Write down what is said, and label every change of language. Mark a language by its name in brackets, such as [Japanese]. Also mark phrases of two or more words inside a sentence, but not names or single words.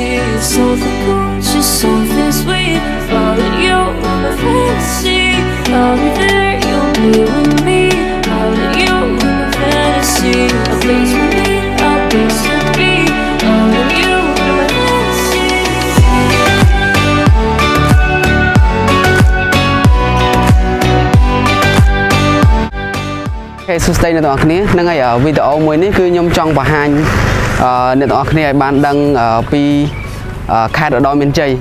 [English] Something cool, just something sweet. Follow you in my fantasy. I'll be there, you'll be with me. Follow you in my fantasy. A place for me, a place to be. Follow you in my fantasy. [Khmer] សួស្តីអ្នកទាំងអស់គ្នាហ្នឹងហើយវីដេអូមួយនេះគឺខ្ញុំចង់បង្ហាញអ្នកទាំងអស់គ្នាឲ្យបានដឹងពីខេត្តឧត្តរមានជ័យអ